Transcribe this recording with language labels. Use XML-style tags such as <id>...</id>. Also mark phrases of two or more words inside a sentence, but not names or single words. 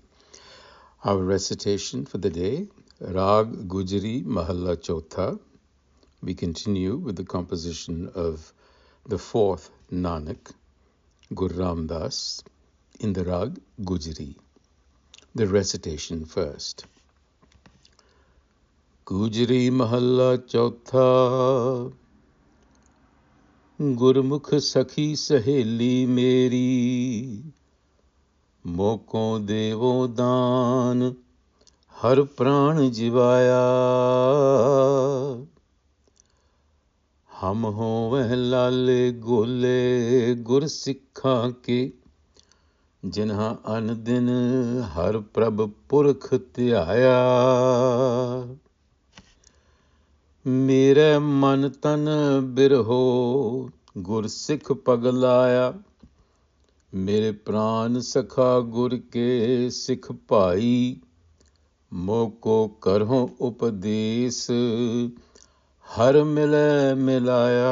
<en>Our recitation for the day, Rag Gujari Mahalla Chotha. We continue with the composition of the fourth Nanak, Guru Ram Das, in the Rag Gujari. The recitation first.</en> <pa>ਗੂਜਰੀ ਮਹਲਾ ਚੌਥਾ, ਗੁਰਮੁਖ ਸਖੀ ਸਹੇਲੀ ਮੇਰੀ, ਮੋਕੋ ਦੇਵੋ ਦਾਨ, ਹਰ ਪ੍ਰਾਨ ਜੀਵਾਇਆ. ਹਮ ਹੋਵਹ ਲਾਲੇ ਗੋਲੇ ਗੁਰ ਸਿੱਖਾਂ ਕੇ, ਜਿਨ੍ਹਾਂ ਅਨ ਦਿਨ ਹਰ ਪ੍ਰਭ ਪੁਰਖ ਧਿਆਇਆ। ਮੇਰੇ ਮਨ ਤਨ ਬਿਰਹੋ ਗੁਰ ਸਿੱਖ ਪਗਲਾਇਆ। ਮੇਰੇ ਪ੍ਰਾਨ ਸਖਾ ਗੁਰ ਕੇ ਸਿੱਖ ਭਾਈ, ਮੋਕੋ ਕਰਹੁ ਉਪਦੇਸ ਹਰ ਮਿਲੈ ਮਿਲਾਇਆ।</pa>